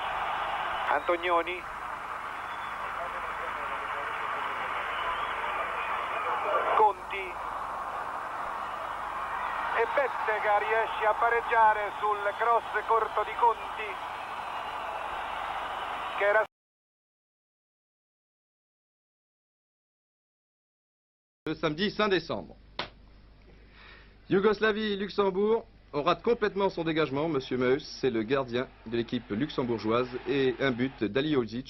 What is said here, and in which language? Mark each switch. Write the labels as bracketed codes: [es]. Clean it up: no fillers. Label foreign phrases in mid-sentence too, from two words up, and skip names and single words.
[it] Antonioni, Conti e Bettega riesce a pareggiare sul cross corto di Conti che era [fr] le samedi 5 décembre. Yougoslavie-Luxembourg, on rate complètement son dégagement. Monsieur Meus, c'est le gardien de l'équipe luxembourgeoise et un but d'Ali Hodzic.